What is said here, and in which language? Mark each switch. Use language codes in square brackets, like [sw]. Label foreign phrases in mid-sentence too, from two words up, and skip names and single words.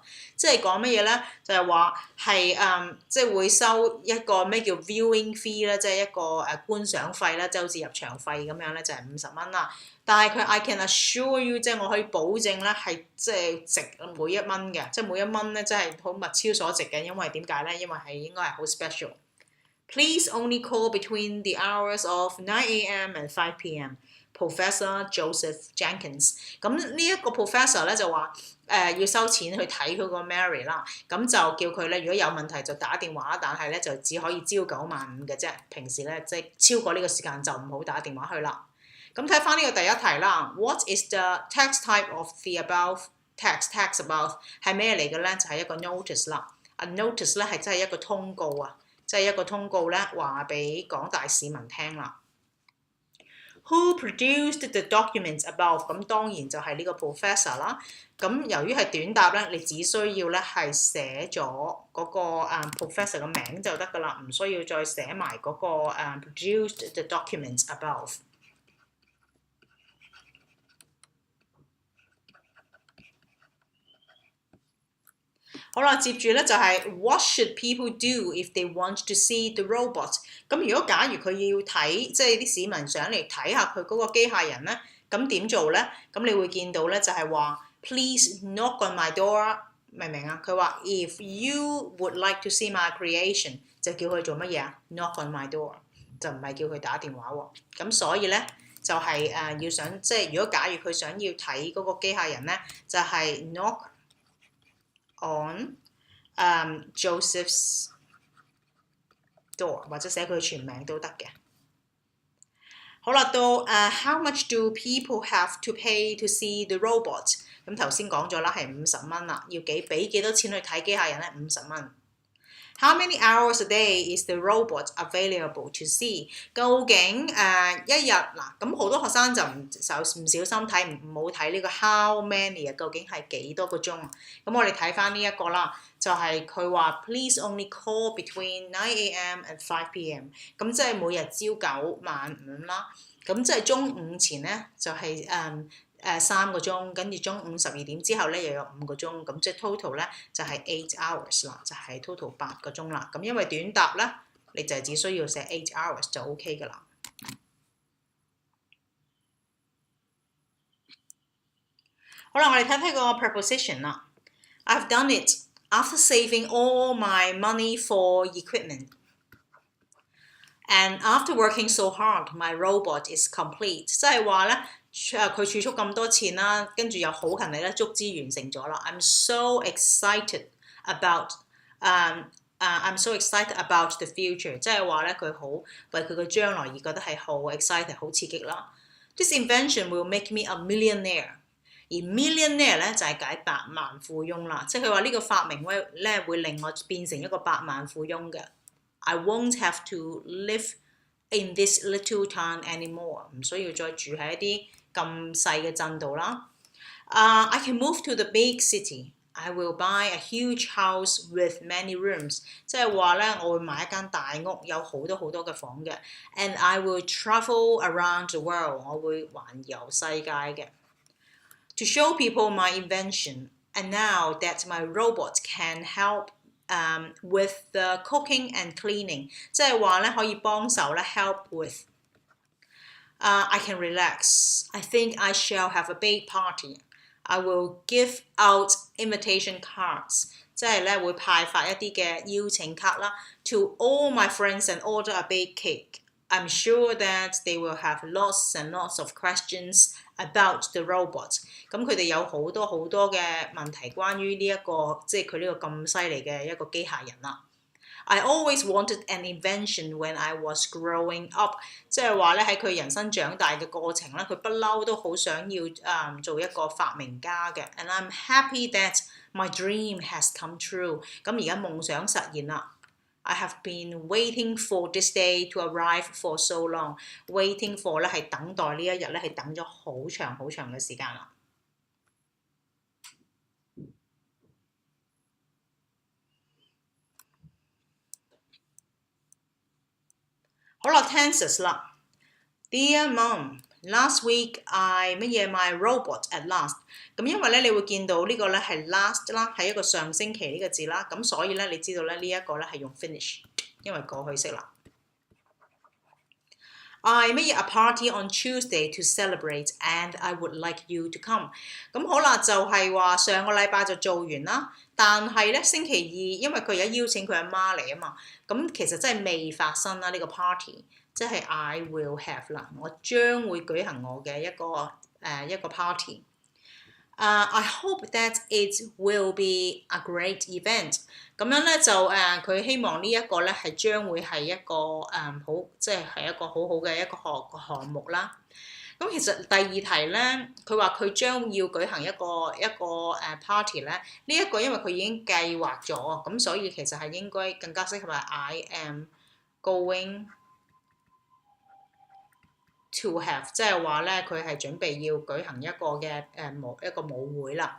[yue] 即係講乜嘢咧？就係話係即係會收一個咩叫 [en] viewing fee [yue] 咧，即係一個觀賞費啦，即係好似入場費咁樣咧，就係50蚊啦。但係佢 [en] I can assure you， [yue] 即係我可以保證咧係即係值每一蚊嘅，即係每一蚊咧真係好物超所值嘅，因為點解咧？因為係應該係好 special。 [en] Please only call between the hours of 9 a.m. and 5 p.m. Professor Joseph Jenkins。 [yue] 咁呢一個 professor 咧就話要收錢去睇佢個 Mary 啦，咁就叫佢咧如果有問題就打電話，但係咧就只可以朝9晚5嘅啫，平時咧即係超過呢個時間就唔好打電話去啦。咁睇翻呢個第一題啦 ， [en] What is the text type of the above text above [yue] 係咩嚟嘅咧？就係一個 notice 啦。 [en] A notice [yue] 咧係真係一個通告啊。即係一個通告咧，話俾廣大市民聽啦。 [en] Who produced the documents above？ [yue] 咁當然就係呢個 professor 啦。咁由於係短答咧，你只需要咧係寫咗嗰個professor 嘅名就得㗎啦，唔需要再寫埋嗰個 [en] produced the documents above。 [yue] 好啦，接住咧就係 [en] What should people do if they want to see the robot？ [yue] 咁如果假如佢要睇，即係啲市民想嚟睇下佢嗰個機械人咧，咁點做咧？咁你會見到咧就係話 [en] Please knock on my door， [yue] 明唔明啊？佢話 [en] If you would like to see my creation， [yue] 就叫佢做乜嘢啊 ？ [en] Knock on my door， [yue] 就唔係叫佢打電話喎。咁所以咧就係要想即係如果假如佢想要睇嗰個機械人咧，就係 [en] knock on Joseph's door， [yue] 或者寫佢全名都得嘅。好啦，到 [en] how much do people have to pay to see the robot？ [yue] 咁頭先講咗啦，係50蚊啦，要俾幾多錢去睇機械人咧？50 蚊。 [en] How many hours a day is the robot available to see？ [yue] 究竟一日嗱，咁好多學生就唔小心睇唔好睇呢個 [en] how many [yue] 啊，究竟係幾多個鐘？咁我哋睇翻呢一個啦，就係佢話 [en] Please only call between 9 a.m. and 5 p.m. [yue] 咁即係每日朝9晚5啦。咁即係中午前咧就係3個鐘，跟住中午12點之後咧又有5個鐘，咁即係 total 咧就係8 hours 啦，就係 total 8個鐘啦。咁因為短答咧，你就只需要寫8 hours 就 OK 噶啦。好啦，我哋睇睇個 preposition 啦。 [en] I've done it after saving all my money for equipment. And after working so hard, my robot is complete. [yue] 即係話咧，佢儲蓄咁多錢啦，跟住又好勤力咧，足之完成咗啦。 [en] I'm so excited about the future。 [yue] 即係話咧，佢好為佢嘅將來而覺得係好 excited， 好刺激啦。 [en] This invention will make me a millionaire。 [yue] 而 millionaire 咧就係解百萬富翁啦。即係佢話呢個發明咧會令我變成一個百萬富翁嘅。 [en] I won't have to live in this little town anymore， [yue] 唔需要再住喺一啲咁細嘅鎮度啦。 [en] I can move to the big city. I will buy a huge house with many rooms。 [yue] 即係話咧，我會買一間大屋，有好多好多嘅房嘅。 [en] And I will travel around the world， [yue] 我會環遊世界嘅。 [en] To show people my invention, and now that my robot can help with the cooking and cleaning， [yue] 即係話咧可以幫手咧 [en] help with。 I can relax. I think I shall have a big party. I will give out invitation cards， [yue] 即係咧會派發一啲嘅邀請卡啦 ， [en] to all my friends and order a big cake. I'm sure that they will have lots and lots of questions about the robot。 [yue] 咁佢哋有好多好多嘅問題關於呢一個，即係佢呢個咁犀利嘅一個機械人啦。 [en] I always wanted an invention when I was growing up， [yue] 即係話咧喺佢人生長大嘅過程咧，佢不嬲都好想要做一個發明家嘅。 [en] And I'm happy that my dream has come true。 [yue] 咁而家夢想實現啦。 [en] I have been waiting for this day to arrive for so long。 Waiting for [yue] 咧係等待呢一日咧係等咗好長好長嘅時間啦。好啦 [en] ，tenses 啦。Dear Mom, last week I my robot at last。 [yue] 咁因為咧，你會見到呢個咧係 last 啦，係一個上星期呢個字啦。咁所以咧，你知道咧呢一個咧係用 finish， 因為過去式啦。 [en] I made a party on Tuesday to celebrate, and I would like you to come。 [yue] 咁好啦，就係話上個禮拜就做完啦，但係咧星期二，因為佢而家邀請佢阿媽嚟啊嘛，咁其實真係未發生啦呢個 party， 即係 [en] I will have [yue] 啦，我將會舉行我嘅一個 party。 [en] I hope that it will be a great event。 [yue] 咁樣咧就佢希望呢一個咧係將會係一個好，即係一個好好嘅一個項目啦。咁其實第二題咧，佢話佢將要舉行一個party 咧，呢一個因為佢已經計劃咗，咁所以其實係應該更加適合係 [en] I am going to have， [yue] 即係話咧佢係準備要舉行一個嘅一個舞會啦。